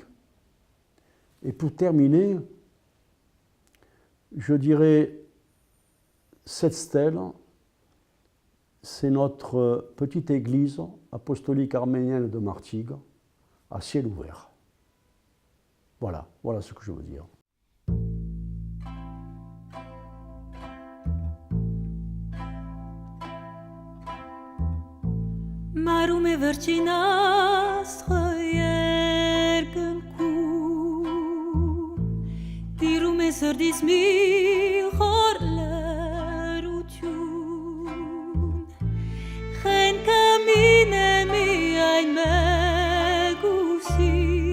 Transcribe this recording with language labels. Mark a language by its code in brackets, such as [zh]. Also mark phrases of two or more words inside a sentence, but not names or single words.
[fr] Et pour terminer, je dirais, cette stèle, c'est notre petite église apostolique arménienne de Martigues, à ciel ouvert. Voilà, voilà ce que je veux dire. [hy] Մարում է վերջին աստղը երկնքում, տիրում է սրտիս մի խոր լրություն, խենքը մինե միայն մեկուսի,